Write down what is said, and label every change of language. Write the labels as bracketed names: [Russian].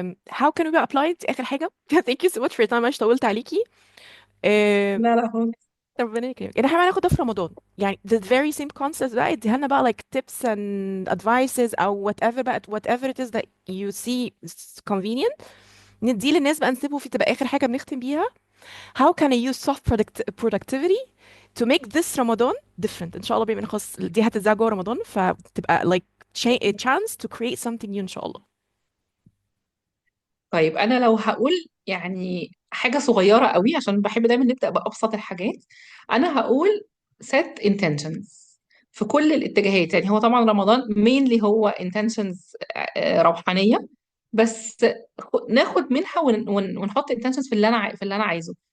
[English] how can we be applied [Arabic] آخر حاجة [English] thank you so much for your time [Arabic] معلش طولت عليكي. um, لا لا خالص. ربنا يكرمك. احنا هناخد ده في رمضان يعني [English] the very same concepts [Arabic] بقى اديها لنا بقى [English] like tips and advices [Arabic] او whatever بقى [English] whatever it is that you see is convenient [Arabic] نديه للناس بقى نسيبه في تبقى آخر حاجة بنختم بيها. [English] how can I use soft productivity to make this Ramadan different. [Arabic] ان شاء الله بما ان خلاص دي هتتذاع جوه رمضان فتبقى [English] like a chance to create something new [Arabic] ان شاء الله. طيب انا لو هقول يعني حاجه صغيره قوي، عشان بحب دايما نبدا بابسط الحاجات، انا هقول [English] set intentions [Arabic] في كل الاتجاهات. يعني هو طبعا رمضان [English] mainly [Arabic] هو intentions روحانيه، بس ناخد منها ونحط intentions في اللي انا عايزه.